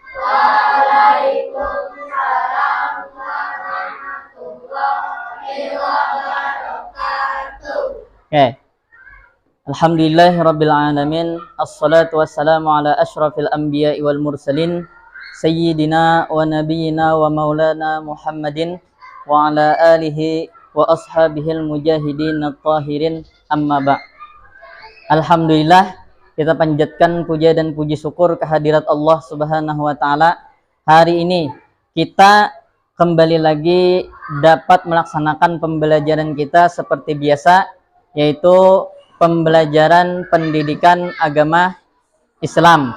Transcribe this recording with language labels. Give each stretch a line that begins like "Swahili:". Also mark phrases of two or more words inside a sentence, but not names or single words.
Arabic: وعليكم السلام ورحمة الله وبركاته.
Indonesian: Oke.
Arabic: الحمد لله رب العالمين. والصلاة والسلام على أشرف الأنبياء والمرسلين سيدنا ونبينا ومولانا محمد وعلى آله وأصحابه المجاهدين الطاهرين، أما بعد'.
Indonesian: Alhamdulillah, kita panjatkan puja dan puji syukur kehadirat
Arabic: الله سبحانه وتعالى.
Indonesian: Hari ini kita kembali lagi dapat melaksanakan pembelajaran kita seperti biasa, yaitu pembelajaran pendidikan agama Islam.